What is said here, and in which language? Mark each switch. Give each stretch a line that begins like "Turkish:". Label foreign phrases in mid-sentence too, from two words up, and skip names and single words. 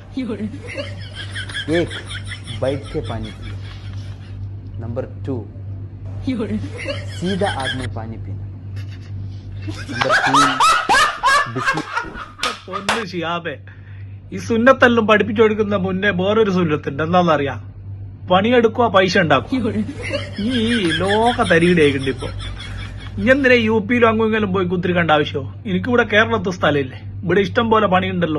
Hindi: एक बैठ के पानी पिए। नंबर 2 सीधा आग में पानी पीना। नंबर 3
Malayalam: പൊന്ന് ഷിയാബേ, ഈ സുന്നത്തെല്ലാം പഠിപ്പിച്ചു കൊടുക്കുന്ന മുന്നേ വേറൊരു സുന്നത്തുണ്ട്. എന്താണെന്നറിയാം? പണിയെടുക്കുക, പൈസ ഉണ്ടാക്കുക. ഈ ലോക തരികിടയായിട്ടുണ്ട് ഇപ്പൊ. ഇങ്ങെന്തിനാ UP-ലും അങ്ങും പോയി കുത്തിരിക്കേണ്ട ആവശ്യമോ? എനിക്കിവിടെ കേരളത്തിൽ സ്ഥലമില്ലേ? ഇവിടെ ഇഷ്ടം പോലെ പണിയുണ്ടല്ലോ.